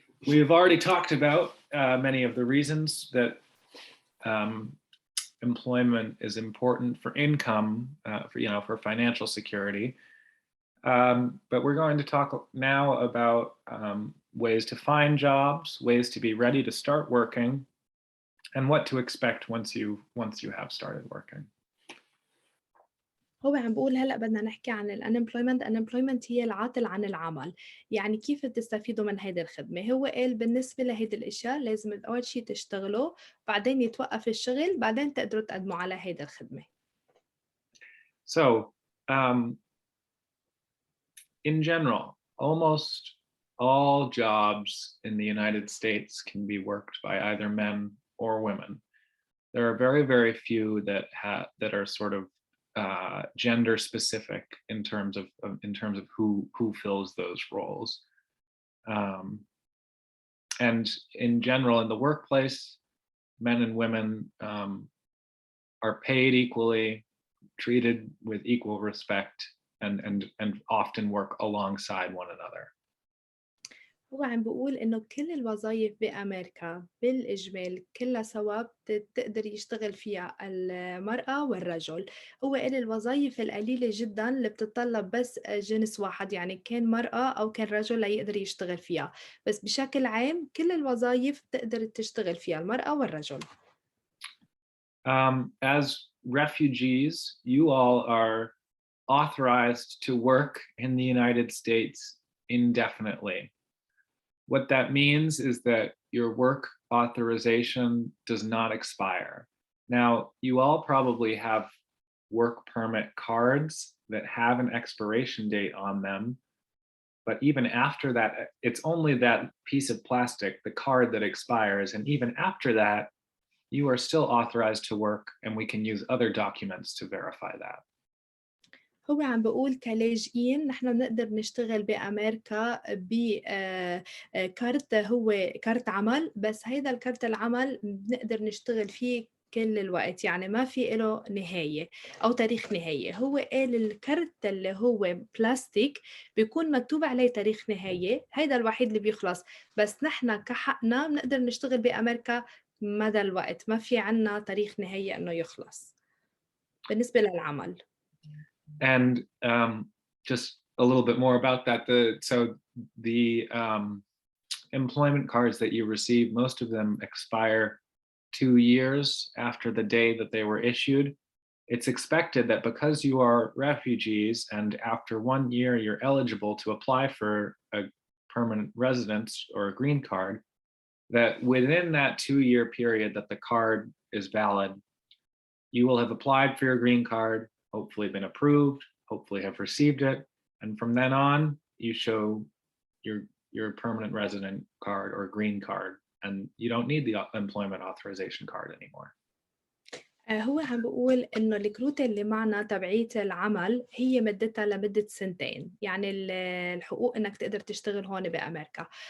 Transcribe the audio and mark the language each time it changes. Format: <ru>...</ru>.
<en>We've already talked about many of the reasons that employment is important for income, for financial security. But we're going to talk now about ways to find jobs, ways to be ready to start working, and what to expect once you have started working.</en> <ar>هو عم بقول هلأ بدنا نحكي عن unemployment هي العاطل عن العمل، يعني كيف بتستفيدوا من هيدي الخدمة؟ هو قال بالنسبة لهيدي الأشياء لازم أول شي تشتغلوا، بعدين يتوقف الشغل، بعدين تقدروا تقدموا على هيدي الخدمة.</ar> <en>So, in general, almost all jobs in the United States can be worked by either men or women. There are very, very few that are sort of gender specific in terms of who fills those roles. And in general, in the workplace, men and women are paid equally, treated with equal respect, and often work alongside one another.</en> <ar>هو عم بقول إنه كل الوظايف بأمريكا بالإجمال كلها سوا بتقدر يشتغل فيها المرأة والرجل. هو قال الوظايف القليلة جدا اللي بتتطلب بس جنس واحد، يعني كان مرأة أو كان رجل ليقدر يشتغل فيها، بس بشكل عام كل الوظايف بتقدر تشتغل فيها المرأة والرجل.</ar> <en>As refugees, you all are authorized to work in the United States indefinitely. What that means is that your work authorization does not expire. Now, you all probably have work permit cards that have an expiration date on them. But even after that, it's only that piece of plastic, the card, that expires. And even after that, you are still authorized to work, and we can use other documents to verify that.</en> <ar>هو عم بقول كلاجئين نحن بنقدر نشتغل بأمريكا بكارت، هو كارت عمل، بس هيدا الكارت العمل بنقدر نشتغل فيه كل الوقت، يعني ما في له نهاية أو تاريخ نهاية. هو قال الكارت اللي هو بلاستيك بيكون مكتوب عليه تاريخ نهاية، هيدا الوحيد اللي بيخلص، بس نحن كحقنا بنقدر نشتغل بأمريكا مدى الوقت، ما في عنا تاريخ نهاية إنه يخلص بالنسبة للعمل.</ar> <en>And just a little bit more about that. The employment cards that you receive, most of them expire 2 years after the day that they were issued. It's expected that because you are refugees and after 1 year you're eligible to apply for a permanent residence or a green card, that within that 2-year period that the card is valid, you will have applied for your green card, hopefully been approved, hopefully have received it, and from then on, you show your permanent resident card or green card, and you don't need the employment authorization card anymore.</en> <ar>هو عم بقول إنه الكروت اللي معنا تبعية العمل هي مدتها لمدة 2 يعني الحقوق إنك تقدر تشتغل هون بأمريكا.</ar>